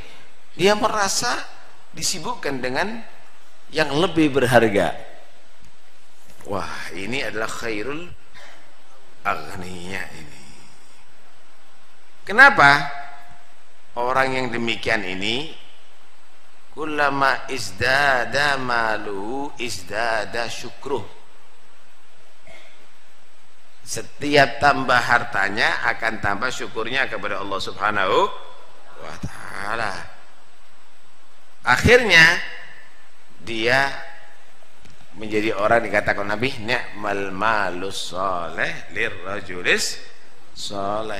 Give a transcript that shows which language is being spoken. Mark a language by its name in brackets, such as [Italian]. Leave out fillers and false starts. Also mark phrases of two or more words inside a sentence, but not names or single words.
[Indonesian] Dia merasa disibukkan dengan yang lebih berharga. Wah, ini adalah [Arabic] خير الأغنياء [Indonesian] ini. Kenapa orang yang demikian ini [Arabic] كلما ازداد ماله ازداد شكره, [Indonesian] setiap tambah hartanya akan tambah syukurnya kepada Allah [Arabic] سبحانه وتعالى. [Indonesian] Akhirnya dia menjadi orang dikatakan Nabi, [Arabic] نعم المال الصالح للرجل الصالح.